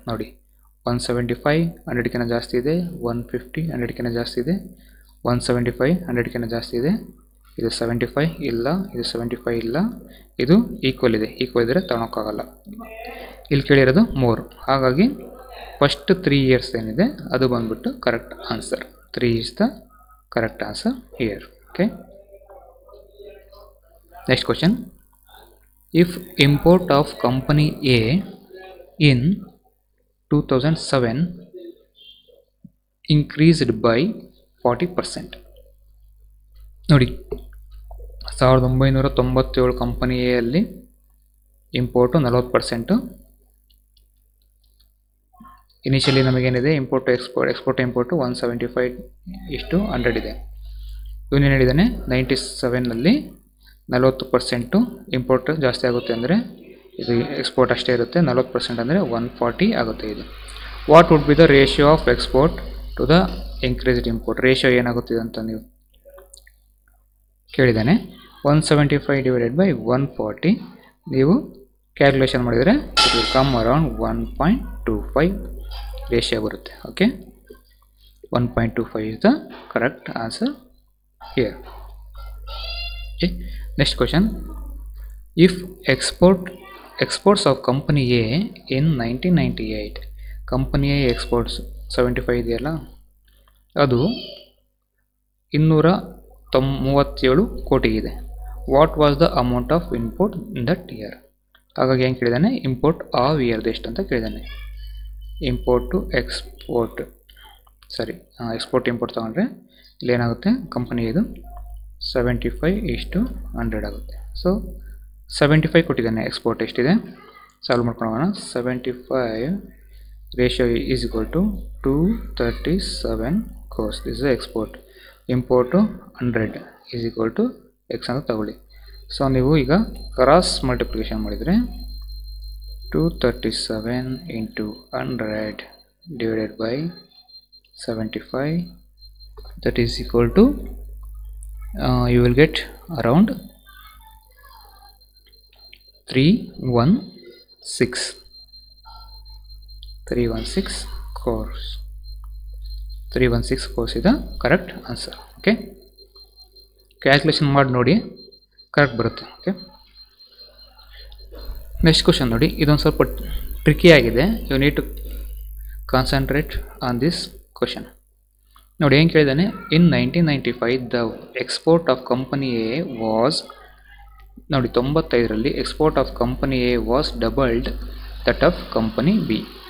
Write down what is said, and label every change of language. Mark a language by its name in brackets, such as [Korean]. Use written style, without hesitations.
[Kannada] ನೋಡಿ, 175 100ಕ್ಕಿಂತ ಜಾಸ್ತಿ ಇದೆ, 150 100ಕ್ಕಿಂತ ಜಾಸ್ತಿ ಇದೆ, 175 100ಕ್ಕಿಂತ ಜಾಸ್ತಿ ಇದೆ, ಇದು 75 ಇಲ್ಲ, ಇದು 75 ಇಲ್ಲ, ಇದು ಈಕ್ವಲ್ ಇದೆ. ಈಕ್ವಲ್ ಇದ್ದರೆ ತಗೊಳಕ್ಕಾಗಲ್ಲ. ಇಲ್ಲಿ ಕೇಳಿರೋದು 3. ಹಾಗಾಗಿ ಫಸ್ಟ್ 3 ಇಯರ್ಸ್ ಏನಿದೆ ಅದು ಬಂದ್ಬಿಟ್ಟು correct answer. [English] 3 is the correct answer here. Okay, next question. If import of company A in 2007 increased by 40%. [Kannada] ನೋಡಿ, 1997 ಕಂಪನಿ ಎ ಅಲ್ಲಿ import 40%. Initially ನಮಗೇನಿದೆ? Import export import 175:100 ಇದೆ. ಇವನೇನು ಹೇಳಿದ್ದಾನೆ? 97ನಲ್ಲಿ 40% ಇಂಪೋರ್ಟ್ ಜಾಸ್ತಿ ಆಗುತ್ತೆ ಅಂದರೆ ಇದು ಎಕ್ಸ್ಪೋರ್ಟ್ ಅಷ್ಟೇ ಇರುತ್ತೆ. 40% ಅಂದರೆ 140 ಆಗುತ್ತೆ. ಇದು [English] What would be the ratio of export to the increased import? [Kannada] Ratio ಏನಾಗುತ್ತಿದೆ ಅಂತ ನೀವು ಕೇಳಿದ್ದಾನೆ. 175/140 ನೀವು ಕ್ಯಾಲ್ಕುಲೇಷನ್ ಮಾಡಿದರೆ [English] it will come around [Kannada] 1.25 ratio ಬರುತ್ತೆ. [English] Okay, 1.25 is the correct answer here. Okay, next question. If exports of company A in 1998, company A exports 75 [Kannada] ಇದೆಯಲ್ಲ, ಅದು 237 ಕೋಟಿ ಇದೆ. [English] What was the amount of import in that year. [Kannada] ಹಾಗಾಗಿ ಏನು ಕೇಳಿದ್ದಾನೆ, import of ಇಯರ್ದು ಎಷ್ಟು ಅಂತ ಕೇಳಿದ್ದಾನೆ. Import to export export import ತೊಗೊಂಡ್ರೆ ಇಲ್ಲೇನಾಗುತ್ತೆ, company ಇದು 75:100 ಆಗುತ್ತೆ. ಸೊ 75 ಕೊಟ್ಟಿದ್ದಾನೆ. ಎಕ್ಸ್ಪೋರ್ಟ್ ಎಷ್ಟಿದೆ ಸಾಲ್ವ್ ಮಾಡ್ಕೊಳ್ಳೋಣ. [English] 75 ratio is equal to 237 crores. This is export. [Kannada] Import 100 is equal to X ಅಂತ ತಗೊಳ್ಳಿ. ಸೊ ನೀವು ಈಗ ಕ್ರಾಸ್ ಮಲ್ಟಿಪ್ಲಿಕೇಶನ್ ಮಾಡಿದರೆ 237 into 100 divided by 75, [English] that is equal to you will get around 316 crores. 316 crores is the correct answer. [Kannada] Okay, calculation ಮಾಡಿ ನೋಡಿ, correct ಬರುತ್ತೆ. Okay, next question ನೋಡಿ. ಇದೊಂದು ಸ್ವಲ್ಪ ಟ್ರಿಕಿ ಆಗಿದೆ. [English] You need to concentrate on this question. [Kannada] ನೋಡಿ ಏನು ಕೇಳಿದ್ದಾನೆ, [English] in 1995 the export of company A was, [Kannada] ನೋಡಿ 95ರಲ್ಲಿ [English] Export of company A was doubled that of company B.